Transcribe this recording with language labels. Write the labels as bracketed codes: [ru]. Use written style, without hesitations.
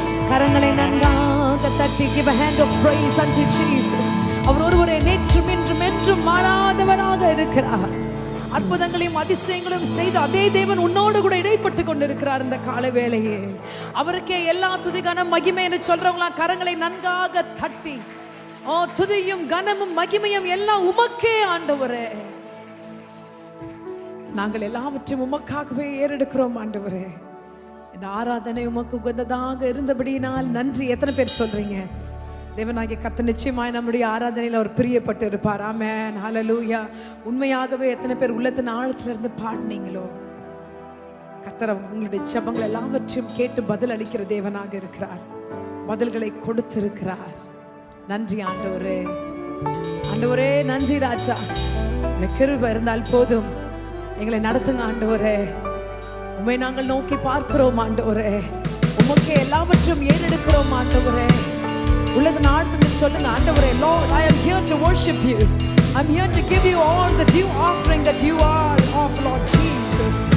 [ta] கரங்களை நன்றாக தட்டி, [en] give a hand of praise unto Jesus. [ta] அவர் ஒருவரே நேற்றும் இன்றும் என்றும் மாறாதவராக இருக்கிறார். அற்புதங்களையும் அதிசயங்களையும் செய்து அதே தேவன் உன்னோடு கூட இடைப்பட்டு கொண்டிருக்கிறார். இந்த கால வேளையே அவருக்கே எல்லா துதிகான மகிமை என்று சொல்றவங்களா கரங்களை நன்றாக தட்டி, ஓ துதியும் கனமும் மகிமையும் எல்லாம் உமக்கே ஆண்டவரே. நாங்கள் எல்லாவற்றையும் உமக்காகவே ஏறெடுக்கிறோம் ஆண்டவரே. இந்த ஆராதனை உமக்கு உகந்ததாக இருந்தபடியினால் நன்றி. எத்தனை பேர் சொல்றீங்க? தேவனாகிய கர்த்தர் நிச்சயமாய் நம்முடைய ஆராதனையில் அவர் பிரியப்பட்டு இருப்பார். ஆமென், ஹல்லேலூயா. உண்மையாகவே எத்தனை பேர் உள்ளத்தின் ஆழத்திலிருந்து பாடினீங்களோ? கர்த்தர் உங்களுடைய ஜெபங்கள் எல்லாவற்றையும் கேட்டு பதில் அளிக்கிற தேவனாக இருக்கிறார். பதில்களை கொடுத்திருக்கிறார். நன்றி ஆண்டவரே, ஆண்டவரே நன்றி ராஜா. கிருபை இருந்தால் போதும், எங்களை நடத்துங்க ஆண்டவரே. உம்மை நாங்கள் நோக்கி பார்க்கிறோம் ஆண்டவரே. உமக்கே எல்லாவற்றையும் ஏறெடுக்கிறோம் ஆண்டவரே. உள்ளது நாடுன்னு சொல்லுங்க ஆண்டவரே. [en] Lord, I am here to worship you. I'm here to give you all the due offering that you are of Lord Jesus.